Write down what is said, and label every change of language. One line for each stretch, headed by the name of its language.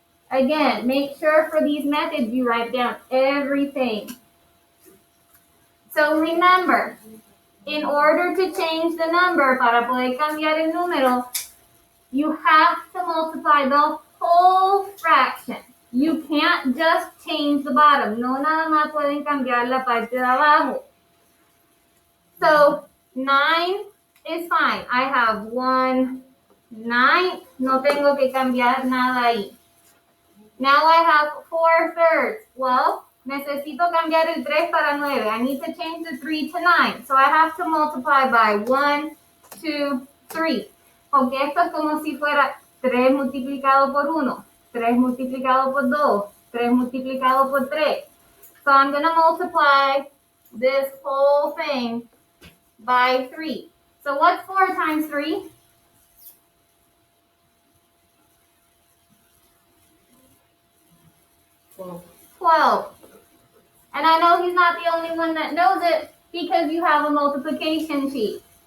English: Again, make sure for these methods you write down everything. So remember, in order to change the number,
Spanish: para poder cambiar el número,
English: you have to multiply the whole fraction. You can't just change the bottom.
Spanish: No nada más pueden cambiar la parte de abajo.
English: So 9 is fine. I have 1/9.
Spanish: No tengo que cambiar nada ahí.
English: Now I have 4/3. Well,
Spanish: necesito cambiar el 3 para 9.
English: I need to change the 3 to 9. So I have to multiply by 1, 2, 3.
Spanish: Porque esto es como si fuera 3 multiplicado por 1, 3 multiplicado por 2, 3 multiplicado por 3.
English: So I'm going to multiply this whole thing by 3. So what's 4 times 3? 12. And I know he's not the only one that knows it because you have a multiplication sheet.